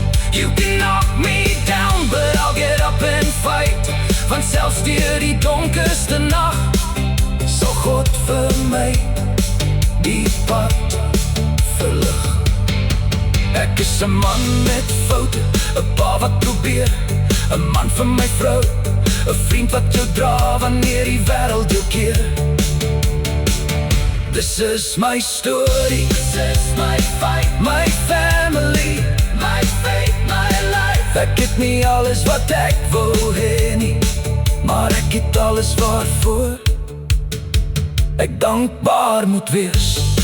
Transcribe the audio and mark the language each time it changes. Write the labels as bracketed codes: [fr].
[en] You can knock me down, but I'll get up and fight. [af] Want selfs deur die donkerste nag sal God vir my die pad verlig. Ek is 'n man met foute, 'n pa wat probeer, 'n man vir my vrou, 'n vriend wat jou dra wanneer die wêreld jou keer. [en] This is my story, this is my fight, my family, my faith, my life. [af] Ek het nie alles wat ek wou hê nie, maar ek het alles waarvoor ek dankbaar moet wees.